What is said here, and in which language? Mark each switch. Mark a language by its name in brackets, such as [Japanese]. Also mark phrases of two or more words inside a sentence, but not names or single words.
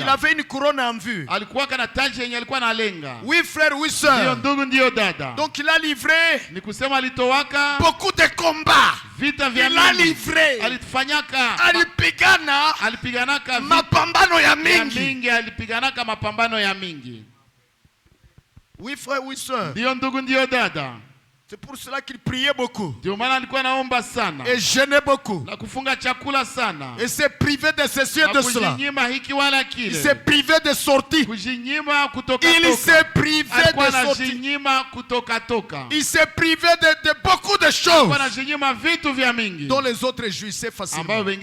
[French] Il avait une couronne en vue. [Swahili] Alikuwa kana taji yenye alikuwa analenga. [French] Oui frère, oui sœur. [Swahili] Ndio ndugu, ndio dada. [French] Donc il a livré. [Swahili] Ni kusema alitowaka. [French] Beaucoup de combats. [Swahili] Vita vya [French] il a livré. [Swahili] Alifanyaka. Alipiganaka. Mapambano ya mingi. Alipiganaka mapambano ya mingi. [French] Oui frère, oui sœur. [Swahili] Ndio ndugu, ndio dada. [French] C'est pour cela qu'il priait beaucoup. Et jeûnait beaucoup. Et s'est privé de ceci et de cela. Il s'est privé de sorties. Il s'est privé de sorties. Il s'est privé de beaucoup de choses dont les autres jouissaient facilement.